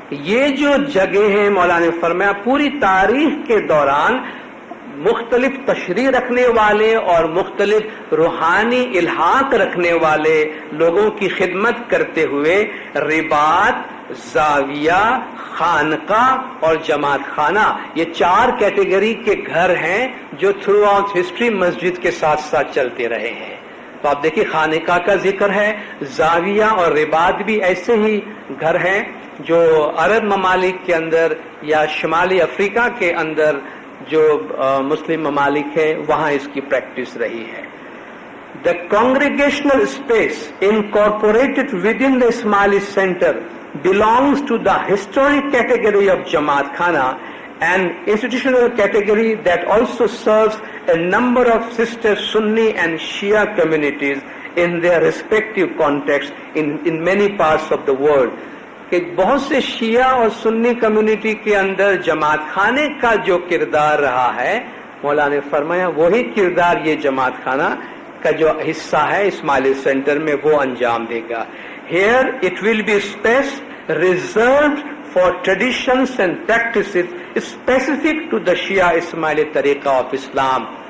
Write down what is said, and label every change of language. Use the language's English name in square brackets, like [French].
[Urdu] یہ جو جگہ ہیں مولانا نے فرمایا پوری تاریخ کے دوران مختلف تشریح رکھنے والے اور مختلف روحانی الحاق رکھنے والے لوگوں کی خدمت کرتے ہوئے رباط، زاویہ، خانقاہ اور جماعت خانہ یہ 4 کیٹیگری کے گھر ہیں جو [English] throughout history [Urdu] مسجد کے ساتھ ساتھ چلتے رہے ہیں. تو آپ دیکھیے خانقاہ کا ذکر ہے، زاویہ اور رباط بھی ایسے ہی گھر ہیں جو عرب ممالک کے اندر یا شمالی افریقہ کے اندر جو مسلم ممالک ہے وہاں اس کی پریکٹس رہی ہے. [English] The congregational space incorporated within the Ismaili center belongs to the historic category of Jamaat Khana an institutional category that also serves a number of sister Sunni and Shia communities in their respective contexts in many parts of the world. [Urdu] کہ بہت سے شیعہ اور سنی community کے اندر جماعت خانے کا جو کردار رہا ہے، مولانا نے فرمایا وہی کردار یہ جماعت خانہ کا جو حصہ ہے اسماعیلی سینٹر میں وہ انجام دے گا. [English] Here it will be space reserved for traditions and practices specific to the Shia Ismaili طریقہ of Islam.